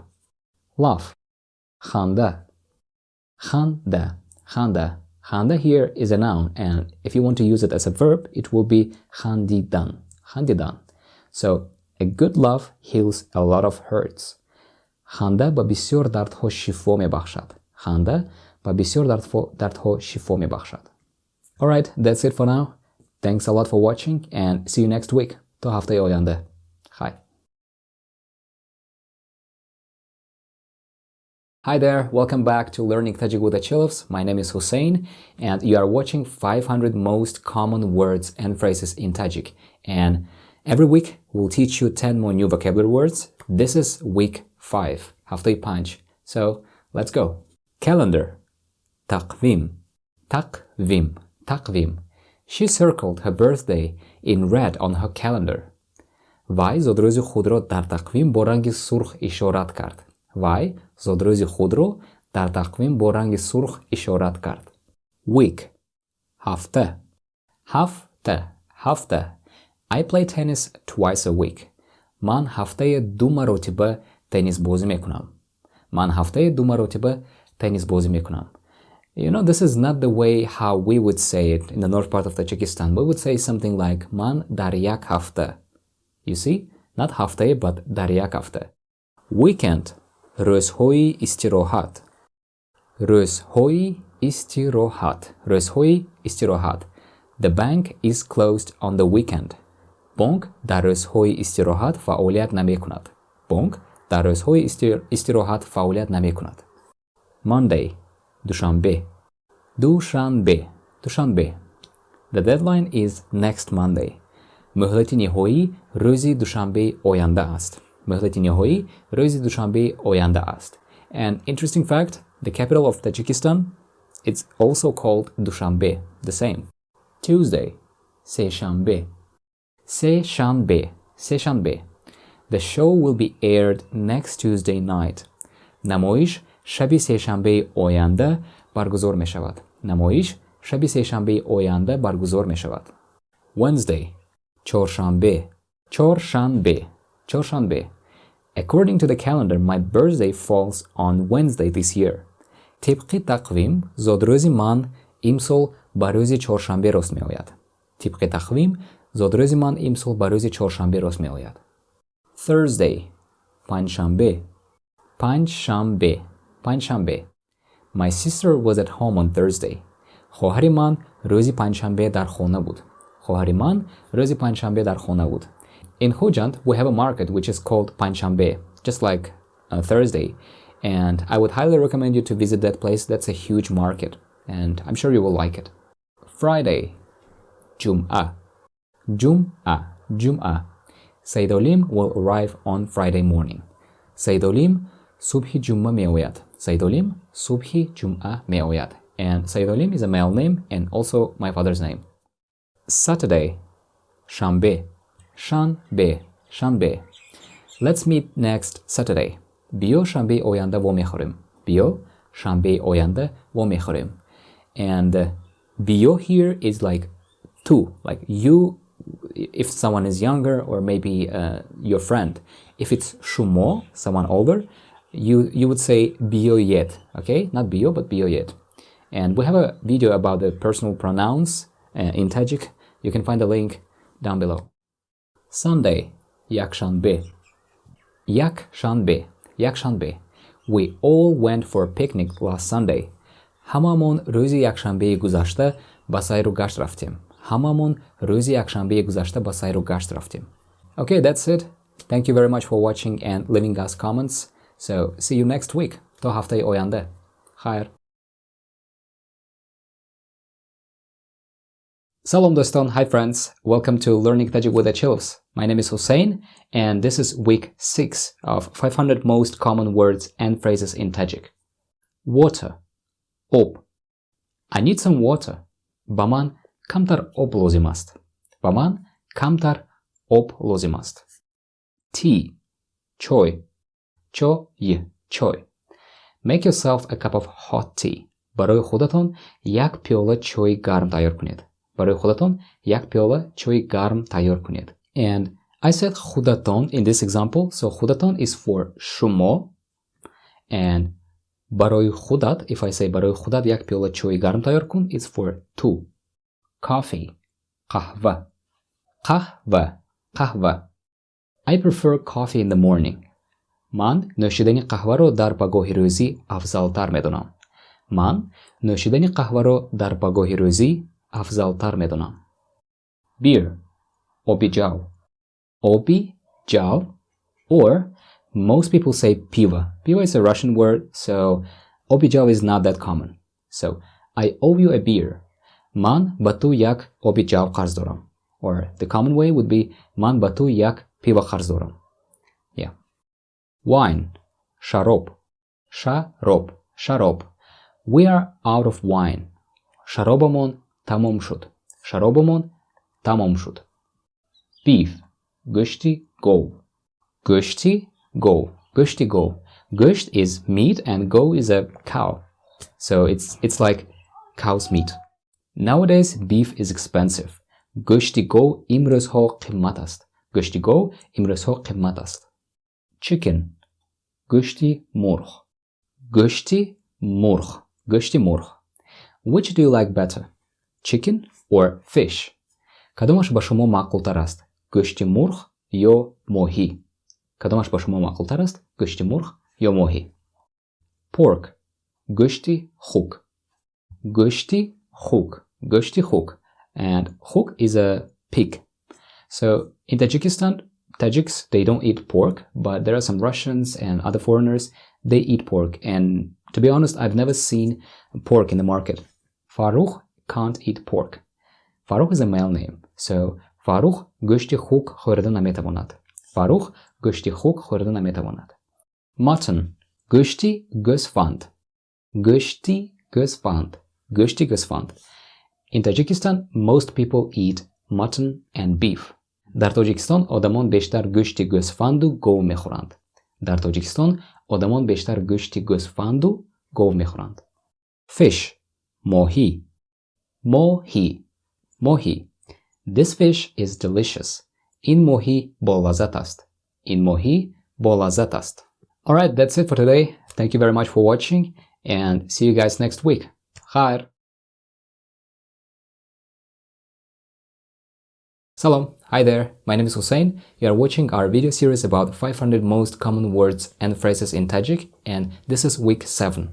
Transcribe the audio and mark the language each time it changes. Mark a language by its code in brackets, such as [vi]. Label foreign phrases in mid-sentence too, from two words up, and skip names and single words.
[en] Laugh. Khanda. Khanda here is a noun, and if you want to use it as a verb, it will be khandidan. So a good laugh heals a lot of hurts. [tg] Ханда ба бисёр дардҳо шифо мебахшад. Ханда ба бисёр дардҳо шифо мебахшад. [en] Alright, that's it for now. Thanks a lot for watching, and see you next week. [tg] То ҳафтаи оянда. Hi. [en] Hi there, welcome back to Learning Tajik with Achilovs. My name is Hussein, and you are watching 500 most common words and phrases in Tajik. And every week, we'll teach you 10 more new vocabulary words. This is week 5, [tg] Ҳафтаи Панҷ. [en] So, let's go. Calendar. Taqvim. She circled her birthday in red on her calendar. [tg] Вай зодрӯзи худро дар тақвим бо ранги сурх ишорат кард. Вай зодрӯзи худро дар тақвим бо ранги сурх ишорат кард. [en] Week. Hafta. I play tennis twice a week. [tg] Ман ҳафтаи 2 маротиба теннис бозӣ мекунам. [en] You know, this is not the way how we would say it in the north part of Tajikistan. We would say something like [tg] ман дар як ҳафта. [en] You see? Not haftay, but [tg] дар як ҳафта. [en] Weekend. [tg] Rӯзҳои истироҳат. [en] The bank is closed on the weekend. [tg] Банк дар рӯзҳои истироҳат фаъолият намекунад. [en] Monday. Dushanbe. The deadline is next Monday. [tg] Муҳлати ниҳоӣ рӯзи душанбеи оянда аст. [en] And interesting fact, the capital of Tajikistan, it's also called Dushanbe, the same. Tuesday. Seshanbe. The show will be aired next Tuesday night. [tg] Namoyish шаби сешанбеи оянда баргузор мешавад. [en] Wednesday. Chorshanbe. According to the calendar, my birthday falls on Wednesday this year. [tg] Тибқи тақвим, зодрӯзи ман имсол ба рӯзи чоршанбе рост меояд. [en] Thursday. Panjshanbe. My sister was at home on Thursday. [tg] Хоҳари ман рӯзи панҷшанбе дар хона буд. [en] In Khujand, we have a market which is called Panjshanbe, just like Thursday. And I would highly recommend you to visit that place. That's a huge market, and I'm sure you will like it. Friday. Jum'ah. Saidolim will arrive on Friday morning. [tg] Саидолим субҳи ҷумъа меояд. [en] And Saidolim is a male name and also my father's name. Saturday. Shanbe. Let's meet next Saturday. [tg] Биё шанбе оянда во мехӯрем. Биё шанбе оянда во мехӯрем. [en] And biyo here is like to, like you, if someone is younger or maybe your friend. If it's shumo, someone older, you would say [tg] биёед, [en] okay? Not biyo, but [tg] биёед. [en] And we have a video about the personal pronouns in Tajik. You can find the link down below. Sunday, [tg] якшанбе. Якшанбе, якшанбе. [en] We all went for a picnic last Sunday. [tg] Ҳамамон рӯзи якшанбе гузашта ба сайру гашт рафтем. Ҳамамон рӯзи якшанбе гузашта ба сайру гашт рафтем. [en] Okay, that's it. Thank you very much for watching and leaving us comments. So, see you next week. [tg] То ҳафтаи оянда. Хайр. Салом дӯстон, [en] hi friends. Welcome to Learning Tajik with Achilovs. My name is Hussein, and this is week 6 of 500 most common words and phrases in Tajik. Water. Ob. I need some water. [tg] Баман камтар об лозимаст. Баман камтар об лозимаст. Tea. Чой. Чой. Чой. [en] Make yourself a cup of hot tea. [tg] Барои худатон як пиёла чой гарм тайёр кунед. Барои худатон як пиёла чой гарм тайёр кунед. [en] And I said худаton in this example, so худаton is for shumo, and барои худат, if I say [tg] барои худат як пиёла чой гарм тайёр кун, [en] it's for two. Coffee, [tg] қаҳва, қаҳва, қаҳва. [en] I prefer coffee in the morning. [tg] Ман нӯшидани қаҳваро дар пагоҳи рӯзӣ афзалтар медонам. Ман нӯшидани қаҳваро дар пагоҳи рӯзӣ афзалтар медонам. Beer, оби ҷав. Оби ҷав, [en] or most people say piva. Piva is a Russian word, so [tg] оби ҷав [en] is not that common. So, I owe you a beer. [tg] Ман ба ту як оби ҷав қарз дорам. [en] Or the common way would be [tg] ман ба ту як пива қарз дорам. [en] Yeah. Wine, [tg] sharob. Шароб, шароб. [en] We are out of wine. [tg] Шаробамон тамом шуд. Шаробамон тамом шуд. Beef, гӯшти гов. Гӯшти гов. Гӯшти гов. [en] Gosht is meat and go is a cow. So it's like cow's meat. Nowadays beef is expensive. [tg] Гӯшти гов имрӯзҳо қиммат аст. Гӯшти гов имрӯзҳо қиммат аст. Chicken, гӯшти мурғ. Гӯшти мурғ. Гӯшти мурғ. [en] Which do you like better? Chicken or fish? [tg] Кадомаш ба шумо маъқултар аст? Гӯшти мурғ ё моҳӣ? Кадомаш ба шумо маъқултар аст? Гӯшти мурғ ё моҳӣ? Pork, гӯшти хук. Гӯшти хук. Гӯшти хук. [en] And huk is a pig. So in Tajikistan, Tajiks, they don't eat pork, but there are some Russians and other foreigners, they eat pork. And to be honest, I've never seen pork in the market. Farukh can't eat pork. Farukh is a male name. [tg] So Фарух гӯшти хук хӯрида наметавонад. Фарух гӯшти хук хӯрида наметавонад. Mutton, гӯшти гӯсфанд. Гӯшти гӯсфанд. Гӯшти гӯсфанд. [en] In Tajikistan, most people eat mutton and beef. [tg] дар Тоҷикистон одамон бештар гӯшти гӯсфанду гов мехӯранд. Дар Тоҷикистон одамон бештар гӯшти гӯсфанду гов мехӯранд. Fish, моҳӣ. Моҳӣ. Mohi. [en] This fish is delicious. [tg] Ин моҳӣ болаззат аст. Ин моҳӣ болаззат аст. [en] Alright, that's it for today. Thank you very much for watching and see you guys next week. [tg] Khair. [en] Salam, hi there, my name is Hussein. You are watching our video series about 500 most common words and phrases in Tajik, and this is week 7.